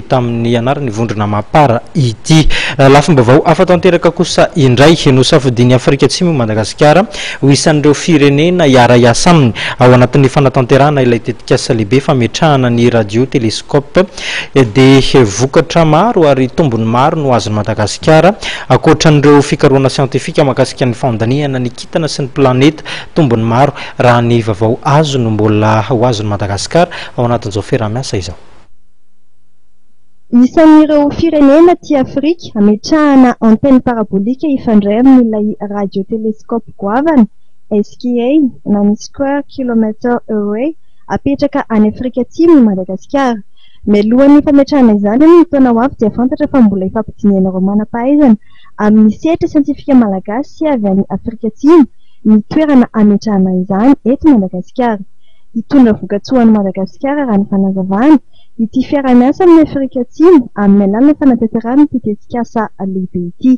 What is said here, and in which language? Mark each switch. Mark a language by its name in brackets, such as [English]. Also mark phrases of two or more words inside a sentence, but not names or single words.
[Malagasy] tamin'ny anarany vondrona mapara ity lafim-baovao afa-tanteraka kosa indray no safidiny Afrika Madagasikara ho isan'ireo firenena iara-iasa aminy ao anatin'ny fanatanterahana ilay tetikasa lehibe fametrahana ny radio telescope dia vokatra maro ary tombony maro no azon'i Madagasikara akoatran'ireo fikarohana siantifika mahakasika ny fandaniana ny kintana sy ny planeta tombony maro raha ny vaovao azo no mbola ho azon'i Madagasikara ao anatin'izao fiaraha-miasa izao. Isan'ireo firenena ty Afrika ametrahana antenne parabolika ifandray amin'ilay radiotelescope goavana SKA na ny [English] square kilometer away [Malagasy] apetraka any Afrika Atsimo Madagasikara. Mialohan'ny fametrahana izany ny taona ho avy dia fantatra fa mbola ifampidinian'ireo manam-pahaizana amin'ny sehatra siantifika malagasy avy any Afrika Atsimo ny toerana ametrahana izany eto Madagasikara. Hitondra vokatsoan'i Madagasikara raha ny fanazavana ity fiara-miasa amin'ny Afrika Atsimo amin'ny alalana fanatanterahana ity tetikasa lehibe ity.